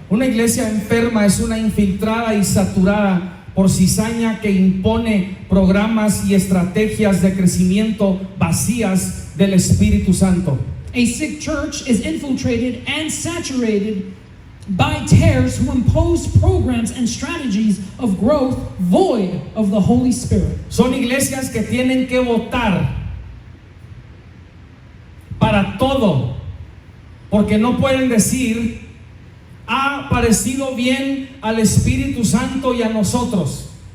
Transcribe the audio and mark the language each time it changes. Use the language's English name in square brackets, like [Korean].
[Spanish] Una iglesia enferma es una infiltrada y saturada por cizaña que impone programas y estrategias de crecimiento vacías del Espíritu Santo. [English] A sick church is infiltrated and saturated by tares who impose programs and strategies of growth void of the Holy Spirit. [Spanish] Son iglesias que tienen que votar para todo, porque no pueden decir: ha parecido bien al Espíritu Santo y a nosotros.